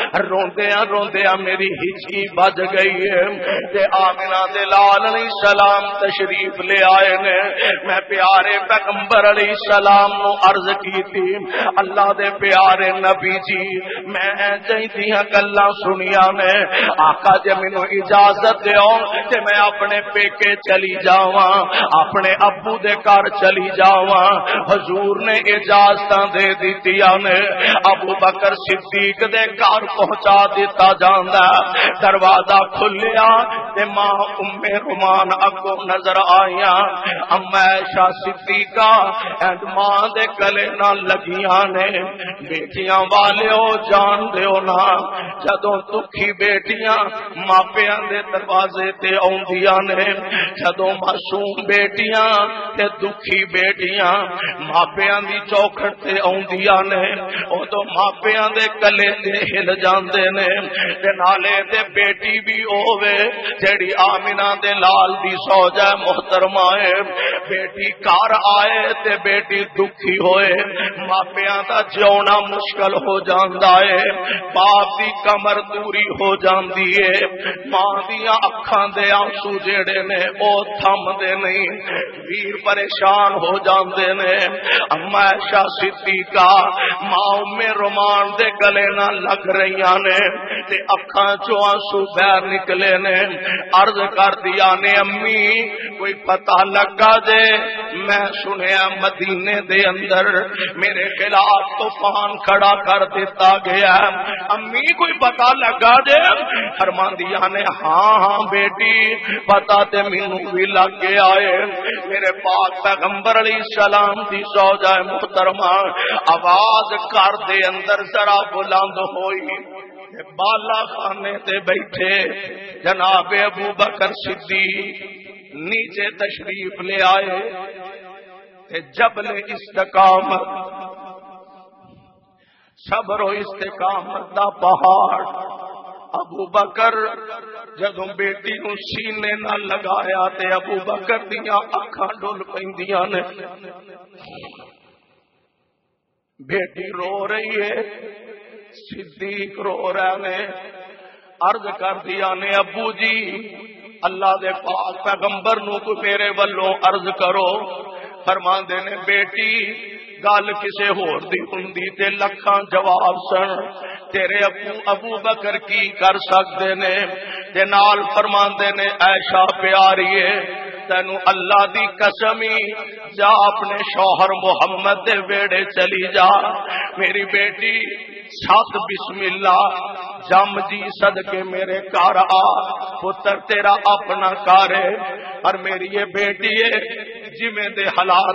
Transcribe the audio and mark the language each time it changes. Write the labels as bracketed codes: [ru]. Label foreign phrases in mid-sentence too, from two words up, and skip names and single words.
[pa] روندیاں میری ہچکی بج گئی ہے تے آمنہ دے لال [ar] علیہ السلام [pa] تشریف لے آئے نے میں پیارے پیغمبر علیہ السلام نو عرض کی تھی اللہ دے پیارے نبی جی میں چاہیدیاں گلاں سنیاں نے آقا جے مینوں اجازت دیو تے میں اپنے پیکے چلی جاواں اپنے ابو دے گھر چلی جاواں حضور نے اجازتاں دے دتیاں نے ابو بکر صدیق دے گھر پہنچا دیتا جاندا دروازہ کھلیا تے ماں ام رومان اگوں نظر آئیاں اما عائشہ صدیقہ اینڈ ماں دے گلے نال لگیاں نے بیٹیاں والیو جان دیو نا جدوں دکھی بیٹیاں ماپیاں دے دروازے تے اوندیاں نے جدوں معصوم بیٹیاں تے دکھی بیٹیاں ماپیاں دی چوکھٹ تے اوندیاں نے اودوں ماپیاں دے گلے تے ہل جاندے نے تے نالے تے بیٹی بھی ہووے جڑی آمنہ دے لال دی سوجا محترمہ ہے بیٹی گھر آئے تے بیٹی دکھی ہوئے ماپیاں دا جیونا مشکل ہو جاندا ہے باپ دی کمر دوری ہو جاندی ہے ماں دیاں اکھاں دے آنسو جڑے نے او تھم دے نہیں ویر پریشان ہو جاندے نے اما عائشہ صدیقہ ماں ام رومان دے گلے نہ لگ رہیاں نے تے اکھاں چوں آنسو باہر نکلے نے عرض کر دیا نے امی کوئی پتہ لگا دے میں سنیا مدینے دے اندر میرے خلاف طوفان کھڑا کر دیتا گیا امی کوئی پتہ لگا دے فرماندیاں نے ہاں بیٹی پتہ تے مینوں بھی لگ گیا ہے میرے پاک پیغمبر [ar] علیہ السلام [pa] دی زوجہ محترمہ آواز گھر دے اندر ذرا بلند ہوئی بالا خانے تے بیٹھے جناب ابو بکر صدیق نیچے تشریف لے آئے تے جبل استقامت صبر و استقامت دا پہاڑ ابو بکر جدوں بیٹی نو سینے نہ لگایا تے ابو بکر دیاں اکھاں ڈل پیندیاں نے بیٹی رو رہی ہے صدیق رو رہے نے عرض کر دیا نے ابو جی اللہ دے پاک پیغمبر نو تو میرے والوں عرض کرو فرماندے نے بیٹی گل کسے ہور دی ہوندی تے لکھاں جواب سن تیرے ابو بکر کی کر سکدے نے تے نال فرماندے نے عائشہ پیاری ہے تینو اللہ دی قسمی جا اپنے شوہر محمد دے ویڑے چلی جا میری بیٹی سات [ar] بسم اللہ [pa] جم جی صدقے میرے گھر آ پتر تیرا اپنا گھر ہے [ur] اور میری یہ بیٹی ہے [pa] جویں دے حالات